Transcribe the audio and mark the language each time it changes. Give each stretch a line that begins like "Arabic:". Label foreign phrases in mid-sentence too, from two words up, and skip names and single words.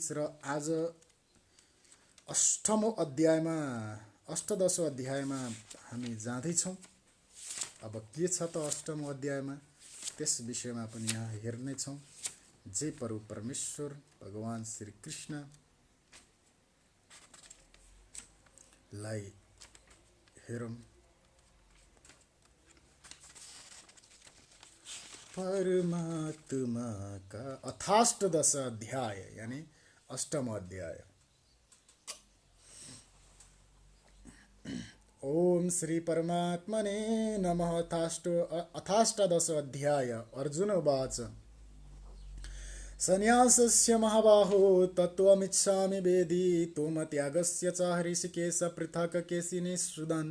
Nepali: र आज अष्टदशौं अध्यायमा हामी जाँदैछौँ। अब के छ त अष्टमौं अध्यायमा, त्यस विषयमा पनि यहाँ हेर्नेछौँ। जय परु परमेश्वर भगवान् श्रीकृष्णलाई हेरौँ।
Hindi: परमात्मा का अथाष्टदश अध्याय यानी अष्टम अध्याय।
Sanskrit: ओम श्री परमात्मने नमः। अथाष्टदश अध्याय। अर्जुन उवाच संन्यासस्य महाबाहो तत्त्वमिच्छामि वेदितुम् त्यागस्य च हृषीकेश पृथक् केशिनिषूदन्।